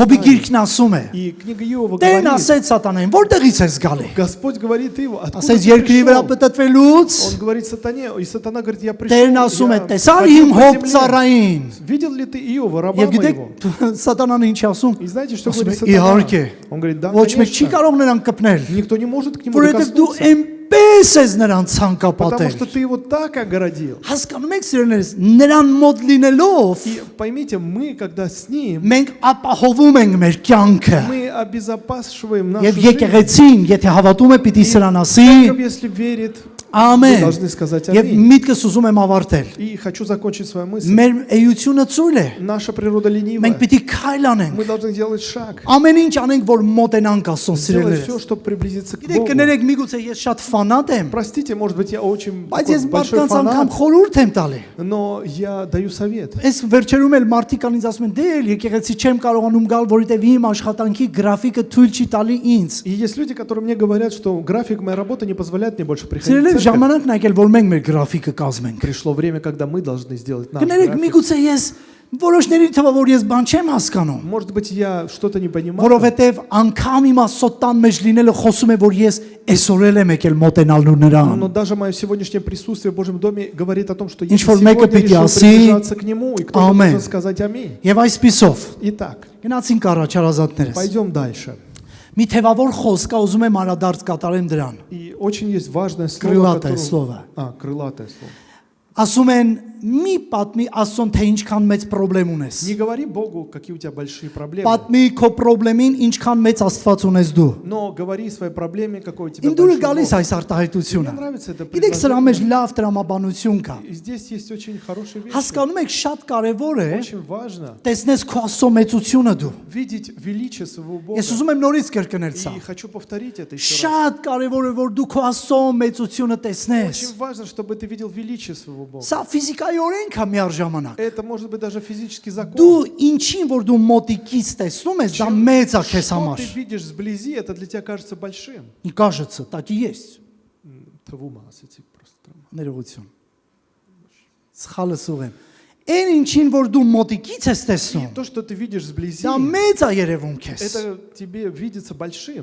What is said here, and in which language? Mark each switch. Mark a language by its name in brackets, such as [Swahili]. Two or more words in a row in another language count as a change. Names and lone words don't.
[Armenian] Հոբի [Russian] знаю? [Armenian] գիրքն ասում է. [Russian] И книга Иова [Armenian] Տերն [Russian] говорит, [Armenian] ասեց Սատանային, որտեղից ես գալի։ [Russian] Господь говорит Иову, откуда [Armenian] Ասեց [Russian] ты [Armenian] երկրի վրա [Russian] пришел? [Armenian] պտտվելուց [Russian] Он говорит сатане, и сатана говорит, я пришел, [Armenian] Տերն ասում է, [Russian] я [Armenian] տեսա՞ր [Russian] ходил [Armenian] իմ [Russian] по [Armenian] հոբ [Russian] земле. [Armenian] ծառային։ [Russian] Видел ли ты Иова, раба [Armenian] Եվ գիտեք [Russian] моего? [Armenian] Սատանան ինչ ասում։ [Russian] И знаете, что [Armenian] Ասում է, [Russian] говорит сатана? [Armenian] իհարկե։ [Russian] Он говорит, да, [Armenian] Ոչ մեկ չի [Russian] конечно. [Armenian] կարող նրան կպնել, [Russian] Никто не может к нему [Armenian] որովհետև դու [Russian] докоснуться, [Armenian] այնպես ես նրան [Russian] потому [Armenian] ցանկապատել։ [Russian] что ты его так огородил. [Armenian] Հասկանում եք սիրելիներս, նրան մոտ լինելով [Russian] И поймите, мы, когда с ним, [Armenian] մենք ապահովում ենք մեր կյանքը։ [Russian] мы обезопасиваем нашу [Armenian] Եվ [Russian] жизнь. [Armenian] եկեղեցին, եթե հավատում է, պիտի սրան ասի, [Russian] Церковь, если верит, мы [Armenian] ամեն։ [Russian] должны сказать [Armenian] Եվ [Russian] аминь. [Armenian] միտքս ուզում եմ ավարտել։ [Russian] И хочу закончить свою мысль. [Armenian] Մեր էությունը ցույլ է։ [Russian] Наша природа ленивая. [Armenian] Մենք պիտի քայլ անենք։ [Russian] Мы должны делать шаг. [Armenian] Ամեն ինչ անենք, որ մոտենանք Աստծուն [Russian] Сделать все, [Armenian] սիրելիներս։ [Russian] чтобы приблизиться к [Armenian] Գիտեք, [Russian] Богу. [Armenian] կներեք, միգուցե ես շատ ֆանատ եմ, [Russian] Простите, может быть, я очень [Armenian] բայց [Russian] такой [Armenian] ես [Russian] большой [Armenian] մարդկանց անգամ [Russian] фанат, [Armenian] խորհուրդ եմ տալի։ [Russian] но я даю совет. [Armenian] Այս վերջերում էլ մարդիկ ան ինձ ասում են, դե էլ եկեղեցի չեմ կարողանում գալ, որովհետև իմ աշխատանքի գրաֆիկը թույլ չի տալի ինձ։ [Russian] И есть люди, которые мне говорят, что график моей работы не позволяет мне больше приходить в [Armenian] Սիրելիներ, [Russian] церковь. [Armenian] ժամանակն եկել, որ մենք մեր գրաֆիկը կազմենք։ [Russian] Пришло время, когда мы должны сделать наш [Armenian] Կներեք, [Russian] график. [Armenian] միգուցե ես որոշների թվա որ ես բան չեմ հասկանում, [Russian] Может быть, я что-то не понимаю, [Armenian] որովհետև անգամ իմ Աստծոն մեջ լինելը խոսում է, որ ես այսօրել եմ եկել մոտենալու [Russian] но [Armenian] նրան։ [Russian] даже мое сегодняшнее присутствие в Божьем доме говорит о том, что я [Armenian] Ինչ որ [Russian] сегодня [Armenian] մեկը պիտի [Russian] решил [Armenian] ասի, [Russian] приближаться к Нему, и кто-то [Armenian] ամեն։ [Russian] должен сказать аминь. [Armenian] Եվ այսպիսով [Russian] Итак, [Armenian] գնացինք առաջ հարազատներս։ [Russian] пойдем дальше. [Armenian] Մի թևավոր խոսք կա, ուզում եմ անդրադարձ կատարեմ դրան։ [Russian] И очень есть важное слово, Крылатое которое- слово. Крылатое слово. [Armenian] Ասում են մի պատմի Աստծուն թե ինչքան մեծ խնդրեմ ունես։ [Russian] Не говори Богу, какие у тебя большие проблемы, [Armenian] Պատմի քո խնդրին ինչքան մեծ Աստված ունես դու։ [Russian] но говори своей проблеме, какой у тебя [Armenian] Իմ դուրը [Russian] большой [Armenian] գալիս [Russian] Бог. [Armenian] այս արտահայտությունը։ [Russian] Мне нравится это [Armenian] Գիտեք, սրա մեջ [Russian] предложение. [Armenian] լավ տրամաբանություն կա։ [Russian] И здесь есть очень хорошие вещи. [Armenian] Հասկանում եք, շատ կարևոր է [Russian] Очень важно [Armenian] տեսնես քո Աստծո մեծությունը դու։ [Russian] видеть величие своего Бога. [Armenian] Ես ուզում եմ նորից կրկնել սա։ [Russian] И хочу повторить это еще раз. [Armenian] Շատ կարևոր է որ դու քո Աստծո մեծությունը տեսնես։ [Russian] Очень важно, чтобы ты видел величие своего Бога. [Armenian] Սա ֆիզիկայորեն կա միառժամանակ։ [Russian] Это может быть даже физический закон. [Armenian] Դու ինչին որ դու մոտիկից տեսնում ես, դա մեծ է քեզ [Russian] Что [Armenian] համար։ [Russian] ты видишь сблизи, это для тебя кажется большим. Не кажется, так и есть։ [Armenian] Թվում է, ասեցիք просто. Ներողություն։ Սխալը սուղեմ։ Այն ինչին որ դու մոտիկից ես տեսնում, [Russian] То, что ты видишь сблизи, [Armenian] դա մեծ է երևում քեզ։ [Russian] это тебе видится большим.